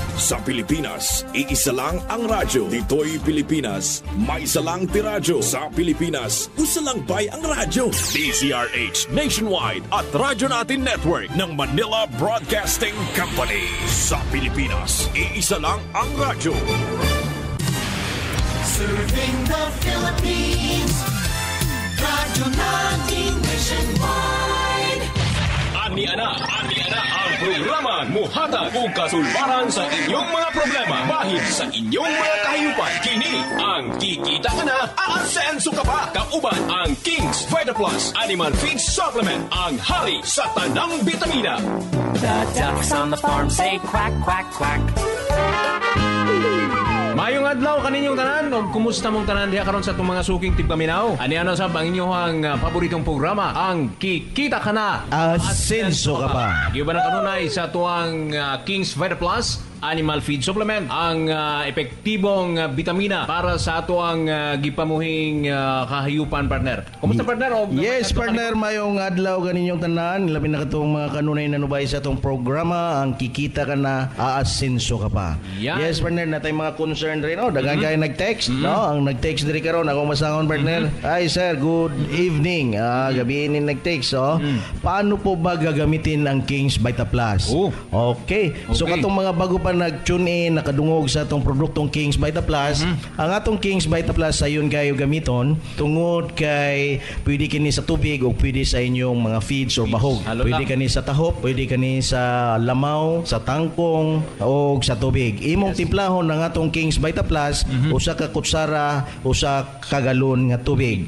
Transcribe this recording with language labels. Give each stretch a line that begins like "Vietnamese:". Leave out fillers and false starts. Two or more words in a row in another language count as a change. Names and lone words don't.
Filipino: Sa Pilipinas, iisa lang ang radyo. Dito'y Pilipinas, may isa lang tiradyo.
Cebuano: Sa Pilipinas, usa lang bay ang radyo.
Filipino: DZRH Nationwide at Radyo Natin Network ng Manila Broadcasting Company. Sa Pilipinas, iisa lang ang radyo.
English: Serving the Philippines, Radyo Natin Nationwide.
Cebuano: Ani ana ang programa muhatag og kasulbaran sa inyong mga problema bahid sa inyong mga kahiyupan. Kini ang Kikita Ka Na, Aasenso Ka Pa. Kauban ang King's Vita Plus Animal Feed Supplement, ang hari sa tanang bitamina.
English: The ducks on the farm say quack, quack, quack.
Cebuano: Mayong adlaw kaninyong tanan o kumusta mong tanan diha karon sa itong mga suking tigpaminaw. Ano sa ang inyong paboritong programa, ang Kikita Ka Na, Aasenso Ka Pa. Giba na kanunay sa tuwang King's Vita Plus Animal Feed Supplement, ang epektibong vitamina para sa ato ang gipamuhing kahayupan, partner. Kumusta, partner? Yes, partner, mayong adlaw kaninyong tanan. Labi na katong mga kanunay na nubay sa itong programa, ang Kikita Ka Na, Aasenso Ka Pa. Yan. Yes, partner, natay mga concern rin. Dagang kayo nag-text. No? Ang nag-text diri karon akong masangon, partner.
English: Hi, sir. Good evening.
Cebuano: Gabi ni nag-text.
Filipino: Paano po ba gagamitin ang King's Vita Plus?
Cebuano: Okay. So, katong mga bago pa nag-tune in, nakadungog sa itong produktong King's Vita Plus, ang atong King's Vita Plus sayon kayo gamiton tungod kay pwede kini sa tubig o pwede sa inyong mga feeds or bahog. Pwede kani sa tahop, pwede kani sa lamaw, sa tangkong o sa tubig. Imong timplahon ng atong King's Vita Plus, usa ka kutsara, usa ka galon nga tubig.